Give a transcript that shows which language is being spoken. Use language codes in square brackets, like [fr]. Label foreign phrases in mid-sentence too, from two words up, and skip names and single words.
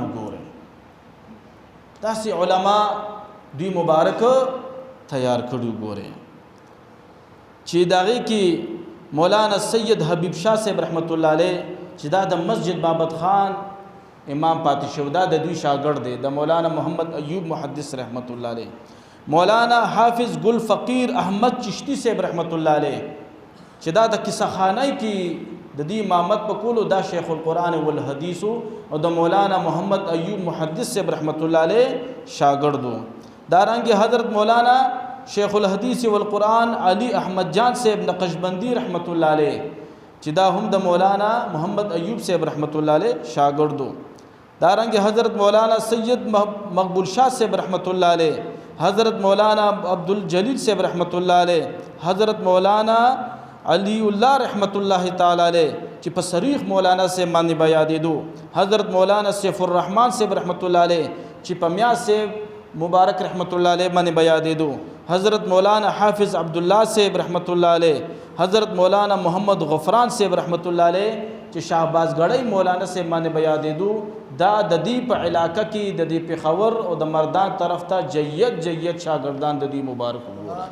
[ps] ګورئ داسې علما دوی مبارک تیار کړي. ګورئ چې د هغې کې مولانا سید حبیب شاه صاحب رحمت الله علیه چې دا د مسجد بابت خان امام پاتې شو دا د دوی شاګرد دی د مولانا محمد ایوب محدث رحمت الله علیه. مولانا حافظ گل فقیر احمد چشتی صاحب رحمت الله علیه چې دا د کیسه خانۍ کې د دې امامت په کولو دا شیخ القرآن والحدیث او د مولانا محمد ایوب محدث صاحب رحمت الله علیه شاګرد وو. دارنګه حضرت مولانا شیخ الحدیث والقرآن علی احمد جان صاحب نقشبندی رحمت الله علیه چې دا هم د مولانا محمد ایوب صاحب رحمت الله علیه شاګرد وو. دارنګه حضرت مولانا سید مقبول شاہ صاحب رحمت الله علیه حضرت مولانا عبدالجلیل صاحب رحمت الله علیه حضرت مولانا علی اللہ رحمت الله تعالی علیه چې په صریح مولانا سے باندې بیا دیدو حضرت مولانا سیف الرحمن صاحب رحمت الله علیه چې په میا سے مبارک رحمت الله علیه باندې بیا دیدو حضرت مولانا حافظ عبداللہ صاحب رحمت الله علیه حضرت مولانا محمد غفران صاحب رحمت الله علیه چې شهباز غړی مولانا سے باندې بیا دیدو دا د دې په علاقه کې د دې پېښور او د مردان طرف ته جید شاگردان د دې مبارک وو.